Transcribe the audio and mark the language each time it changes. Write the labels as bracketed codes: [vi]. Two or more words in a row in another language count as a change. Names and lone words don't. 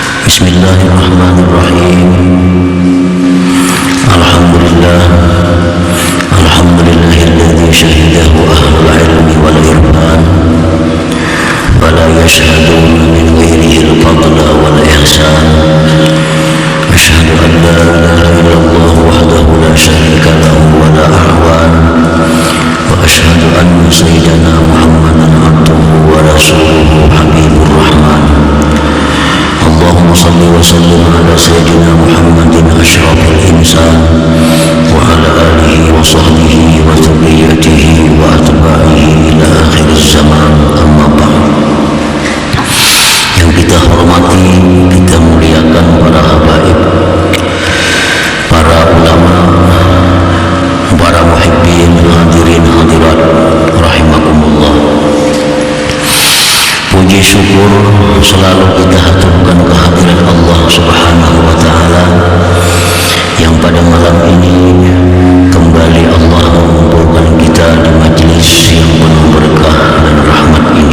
[ar] بسم الله الرحمن الرحيم. الحمد لله، الحمد لله الذي شهده أهل العلم والعرفان، فلا يشهدون من غيره الفضل والإحسان. أشهد أن لا إله إلا الله وحده لا شريك له ولا أعوان، وأشهد أن سيدنا محمدا عبده ورسوله حبيب الرحمن. اللهم صل وسلم على سيدنا محمد أشرف الإنسان وعلى آله وصحبه وذريته وأتباعه إلى آخر الزمان، أما بعد. [id] Yang kita hormati, kita muliakan para habaib, para ulama, para muhibbin, hadirin hadirat rahimakumullah. Puji syukur selalu kita haturkan kehadiran Allah [ar] سبحانه وتعالى [id] yang pada malam ini kembali Allah mengumpulkan kita di majlis yang penuh berkah dan rahmat ini.